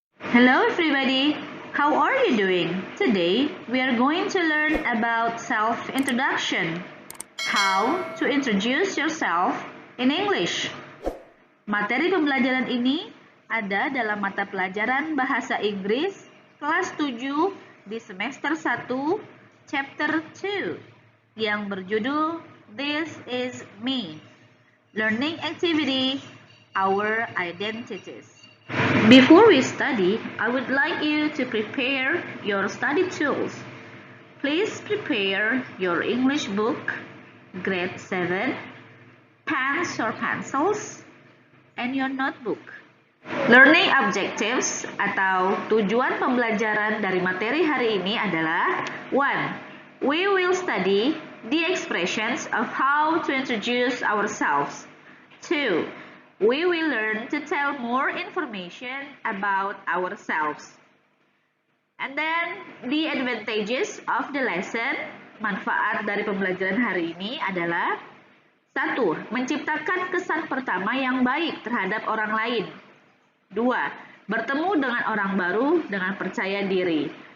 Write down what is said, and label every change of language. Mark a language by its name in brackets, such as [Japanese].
[English] Hello everybody, how are you doing? Today we are going to learn about self-introduction. How to introduce yourself in English. [Indonesian] Materi pembelajaran ini ada dalam mata pelajaran Bahasa Inggris kelas 7 di semester 1, chapter 2 yang berjudul This is Me. [English] Learning activity, our identities. Before we study, I would like you to prepare your study tools. Please prepare your English book, grade 7, pens or pencils, and your notebook. [Indonesian] Learning objectives atau tujuan pembelajaran dari materi hari ini adalah 1. [English] We will study the expressions of how to introduce ourselves. 2. We will learn to tell more information about ourselves. And then, the advantages of the lesson, manfaat dari pembelajaran hari ini adalah 1. [Indonesian] Menciptakan kesan pertama yang baik terhadap orang lain. 2. Bertemu dengan orang baru dengan percaya diri.